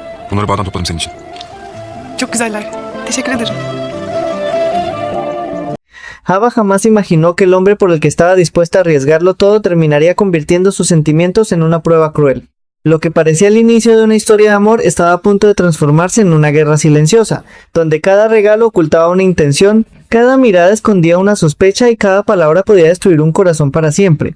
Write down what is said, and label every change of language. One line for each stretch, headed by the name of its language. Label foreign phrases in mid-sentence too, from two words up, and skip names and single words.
Turkish: Bunları bağdan topladım senin için. Çok güzeller. Teşekkür ederim.
Spanish: Java jamás imaginó que el hombre por el que estaba dispuesta a arriesgarlo todo terminaría convirtiendo sus sentimientos en una prueba cruel. Lo que parecía el inicio de una historia de amor estaba a punto de transformarse en una guerra silenciosa, donde cada regalo ocultaba una intención, cada mirada escondía una sospecha y cada palabra podía destruir un corazón para siempre.